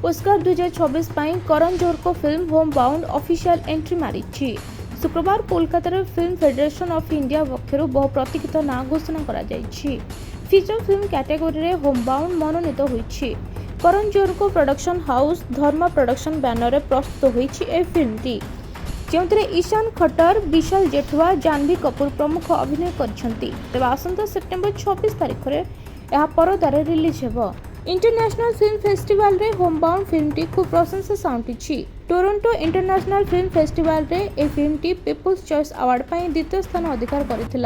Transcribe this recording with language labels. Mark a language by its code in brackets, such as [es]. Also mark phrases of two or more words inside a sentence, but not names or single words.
[or] ଓସ୍କାର 2026 ପାଇଁ କରଣ ଜୋହରଙ୍କ ଫିଲ୍ମ ହୋମ୍ ବାଉଣ୍ଡ [en] official entry [or] ମାରିଛି। ଶୁକ୍ରବାର କୋଲକାତାର ଫିଲ୍ମ ଫେଡେରେସନ ଅଫ୍ ଇଣ୍ଡିଆ ପକ୍ଷରୁ ବହୁ ପ୍ରତୀକ୍ଷିତ ନାଁ ଘୋଷଣା କରାଯାଇଛି। [en] feature film [or] କ୍ୟାଟେଗୋରୀରେ ହୋମ୍ ବାଉଣ୍ଡ ମନୋନୀତ ହୋଇଛି। କରଣ ଜୋହରଙ୍କ [en] production house [or] ଧର୍ମା ପ୍ରଡକ୍ସନ ବ୍ୟାନରରେ ପ୍ରସ୍ତୁତ ହୋଇଛି ଏହି ଫିଲ୍ମଟି, ଯେଉଁଥିରେ ईशान खट्टर, विशाल जेठवा, जानवी कपूर ପ୍ରମୁଖ ଅଭିନୟ କରିଛନ୍ତି। ତେବେ ଆସନ୍ତା ସେପ୍ଟେମ୍ବର 26 ତାରିଖରେ ଏହା ପରଦାରେ ରିଲିଜ୍ ହେବ। [en] international film festival [or] ହୋମ୍ ବାଉଣ୍ଡ ଫିଲ୍ମଟି ଖୁବ୍ ପ୍ରଶଂସା ସାଉଣ୍ଟିଛି। ଟୋରୋଣ୍ଟୋ ଇଣ୍ଟରନ୍ୟାସନାଲ ଫିଲ୍ମ ଫେଷ୍ଟିଭାଲରେ ଏହି ଫିଲ୍ମଟି ପିପୁଲ୍ସ ଚଏସ୍ ଆୱାର୍ଡ ପାଇଁ ଦ୍ୱିତୀୟ ସ୍ଥାନ ଅଧିକାର କରିଥିଲା।